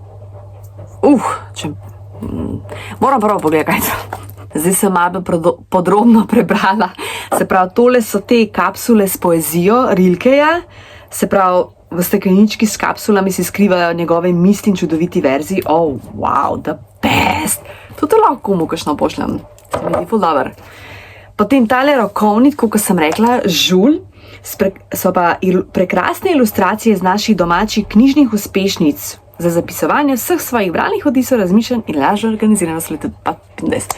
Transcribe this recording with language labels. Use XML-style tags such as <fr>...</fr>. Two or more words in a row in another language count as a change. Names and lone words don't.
<sl>Moram prvo pogledati, kaj to. Zdaj sem malo podrobno prebrala. Se pravi, tole so te kapsule s poezijo Rilkeja. Se pravi, v steklenički s kapsulami se skrivajo njegove misli in čudoviti verziji.</sl> <en>Wow, the best!</en> <sl>Tudi lahko komu kakšno pošljem. Se mi zdi ful dober. Potem tale rokovnik, kot sem rekla, žulj, so pa prekrasne ilustracije z naših domačih knjižnih uspešnic za zapisovanje vseh svojih bralnih odtisov, razmišljanj in lažjo organiziranost leta 2025.</sl>